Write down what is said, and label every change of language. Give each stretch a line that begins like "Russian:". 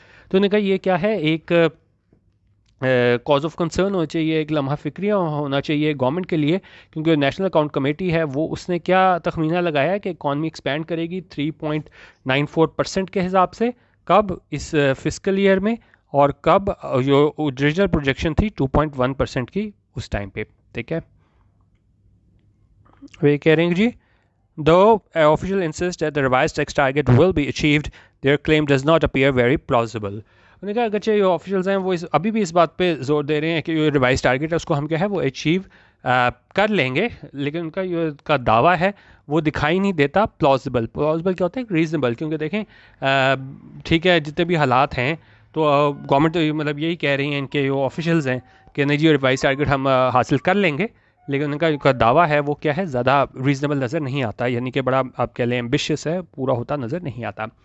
Urdu: تو انہوں نے کہا یہ کیا ہے ایک کاز آف کنسرن ہونا چاہیے ایک لمحہ فکریہ ہونا چاہیے گورنمنٹ کے لیے کیونکہ نیشنل اکاؤنٹ کمیٹی ہے وہ اس نے کیا تخمینہ لگایا کہ اکانومی ایکسپینڈ کرے گی 3.94% کے حساب سے کب اس فسکل ایئر میں اور کب جو اوریجنل پروجیکشن تھی 2.1% کی اس ٹائم پہ ٹھیک ہے. وہ کہہ رہے ہیں جی
English: though official insist that the revised tax target will be achieved their claim does not appear very plausible.
Urdu: انہوں نے کہا اگرچہ جو آفیشلز ہیں وہ ابھی بھی اس بات پہ زور دے رہے ہیں کہ جو ریوائز ٹارگیٹ ہے اس کو ہم کیا ہے وہ اچیو کر لیں گے لیکن ان کا جو کا دعویٰ ہے وہ دکھائی نہیں دیتا پلازیبل کیا ہوتا ہے ریزنیبل کیونکہ دیکھیں ٹھیک ہے جتنے بھی حالات ہیں تو گورنمنٹ مطلب یہی کہہ رہی ہیں ان کے جو آفیشلز ہیں کہ نہیں جی ریوائز ٹارگیٹ ہم حاصل کر لیں گے لیکن ان کا جو دعویٰ ہے وہ کیا ہے زیادہ ریزنیبل نظر نہیں آتا یعنی کہ بڑا آپ کہہ لیں ایمبیشیس ہے پورا ہوتا نظر نہیں آتا.